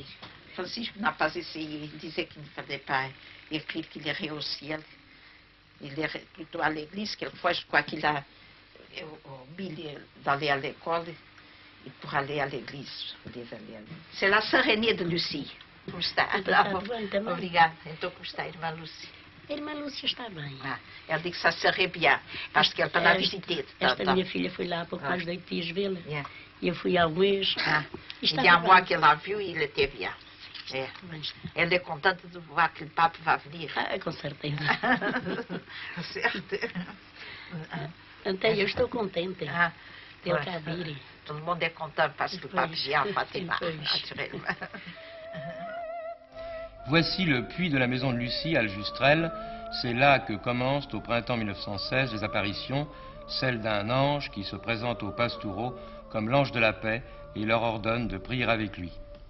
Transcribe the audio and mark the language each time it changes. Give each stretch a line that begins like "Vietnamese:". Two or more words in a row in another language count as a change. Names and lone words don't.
French: Francisque n'a pas essayé. Il disait qu'il ne fallait pas écrire, qu'il irait au ciel. Il irait plutôt à l'église. Quelquefois, je crois qu'il a oublié d'aller à l'école et pour aller à l'église. C'est la sœur aînée de Lucie.
Portuguese: Como está? Obrigada. Então, como está a irmã Lucie? A irmã Lúcia está bem. Ela disse que
French: ça serait bien, parce qu'elle peut la visiter.
Portuguese: Esta minha filha foi lá há pouco mais de 8 dias vê-la. E eu fui há um mês.
French: Il y a un mois qu'elle l'a vu, il était bien. Elle est contente de voir que le pape va venir.
Portuguese: Com certeza. Certo. Então, eu estou contente de ele cá vir.
French: Tout le monde est content parce que le pape vient à Fatima, naturellement. Voici le puits de la maison de Lucie à Aljustrel. C'est là que commencent au printemps 1916 les apparitions, celle d'un ange qui se présente aux pastoureaux comme l'ange de la paix et leur ordonne de prier avec lui.